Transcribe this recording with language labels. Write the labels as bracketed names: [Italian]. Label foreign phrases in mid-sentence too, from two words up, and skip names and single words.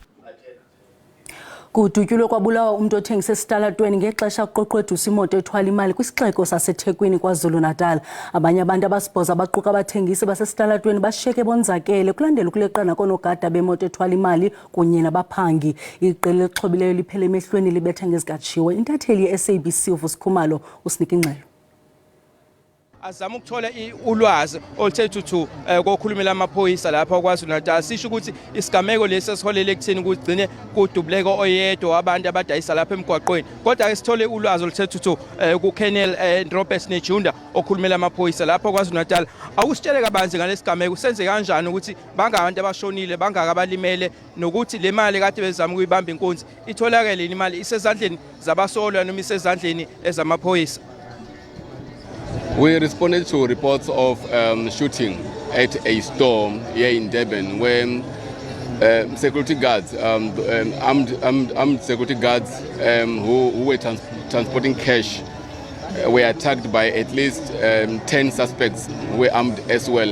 [Xhosa] Kudutyulwe kwabulawa umuntu othengisa esitalatweni ngexesha kuqoqwedusa imoto ethwala imali kwisixeko saseThekwini KwaZulu-Natal. Abanye abantu abasibhoza abaquka abathengisi basesitalatweni bashiyeke bonzakele kulandela ukuleqana konogada bemoto ethwala imali kunye nabaphangi. Iqela elixhobileyo liphele emehlweni libetha ngezikatshiwo. Intatheli ye-SABC uVusikhumalo usinika ingxelo. [Zulu] Azama ukuthola ulwazi oluthe thuthu kokhulumela amaphoyisa lapha kwaZulu-Natal sisho ukuthi isigameko lesi esiholele ekutheni ukugcine kudubuleko oyedwa abantu abadayisa lapha emgwaqweni. Kodwa ke sithole ulwazi oluthe thuthu kuKenel Robert Nejunda okhulumela amaphoyisa lapha kwaZulu-Natal. Akusitshele kabanzi ngalesigameko senze kanjani ukuthi bangabantu abashonile bangaka abalimele nokuthi le mali kade bezama ukuyibamba inkunzi itholakele imali isezandleni zabasolwa noma isezandleni ezamaphoyisa. [English] We responded to reports of shooting at a store here in Durban where security guards, armed security guards who were transporting cash were attacked by at least 10 suspects who were armed as well.